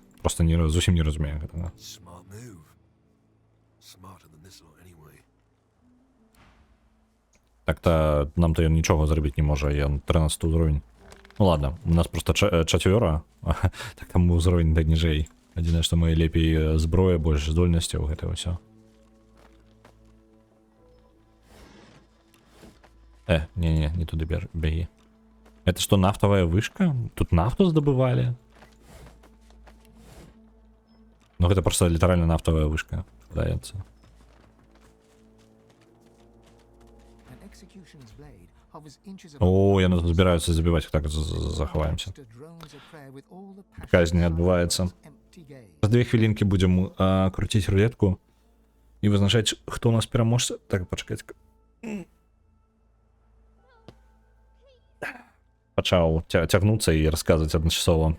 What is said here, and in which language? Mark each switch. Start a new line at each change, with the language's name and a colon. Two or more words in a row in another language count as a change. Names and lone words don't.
Belarusian: Просто зусім не разумее гэтага. Так-то нам-то ён нічога зрабіць не можа, ён 13 ўзровень. Ну ладно, у нас просто чацвёра, так там ўзровень да ніжэй. Адзінае, што мы лепей зброя, больш здольнасцяў, гэта ўсё.
Russian: Не туды беги. Это что, нафтовая вышка? Тут нафту сдобывали? Ну, это просто литерально нафтовая вышка. Дается. О,
Belarusian: яны тут збираюцца забіваць, так захаваемся. Казнь адбываецца. За 2 хвілінкі будзем круціць рулетку і вызначаць, хто у нас пераможца. Так, пачакайце. Пачаў цягнуцца і расказваць адначасова.